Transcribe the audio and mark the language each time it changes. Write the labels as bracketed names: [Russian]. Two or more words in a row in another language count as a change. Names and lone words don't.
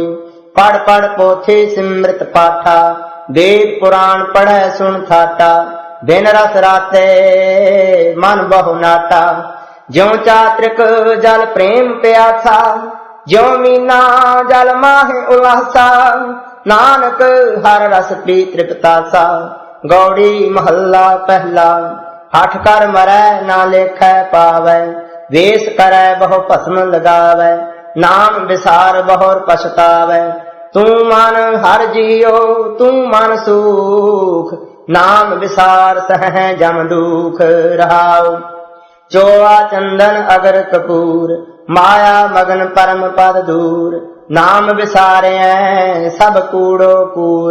[Hindi] पढ़ पढ़ पोथी सिमृत पाठा। वेद पुराण पढ़ै सुन ठाटा। बिन रस राते मन बहु नाटा। ज्यों चात्रिक जल प्रेम प्यासा। ज्यों मीना जल माहे उल्लासा। नानक हर रस पी तृप्तासा। गौड़ी महला पहला। हठ कर मरै ना लेखै पावै। वेश करै बहु भस्म लगावै। नाम विसार बहुर पछतावै। तू मन हर जियो तू मन सुख। नाम विसार सह जम दुख रहाओ। चोआ चंदन अगर कपूर। माया मगन परम पद दूर। नाम विसारे सब कूड़ो कूर।